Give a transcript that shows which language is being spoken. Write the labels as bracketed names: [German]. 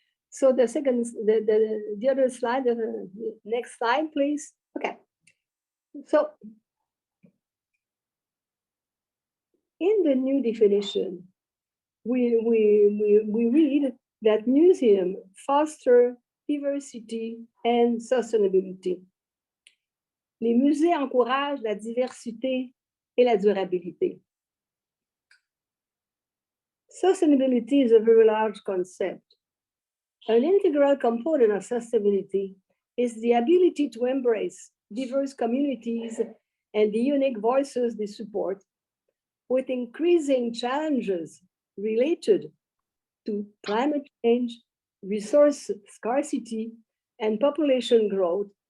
[English] So the other slide, the next slide, please. Okay. So in the new definition, we read that museums foster diversity and sustainability. [French] Les musées encouragent la diversité et la durabilité. [English] Sustainability is a very large concept. An integral component of sustainability is the ability to embrace diverse communities and the unique voices they support, with increasing challenges related to climate change, resource scarcity, and population growth.